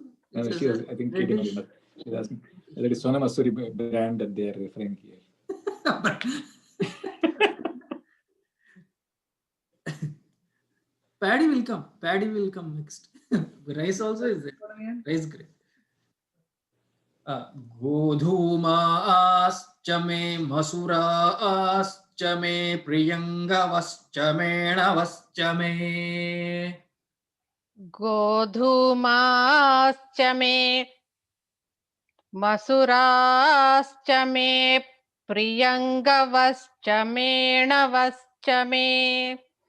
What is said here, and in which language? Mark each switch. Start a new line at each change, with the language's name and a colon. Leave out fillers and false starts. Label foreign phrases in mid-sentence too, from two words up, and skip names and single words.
English: No, she was, I think she was asking whether it is Sona Masuri brand that they are referring here. Paddy will come. Paddy will come next. Rice also is there. Rice grain.
Sanskrit: गोधूमाश्च मे मसुराश्च मे प्रियंगवश्च मे नवश्च मे. गोधूमाश्च मे मसुराश्च मे प्रियंगवश्च मे नवश्च मे.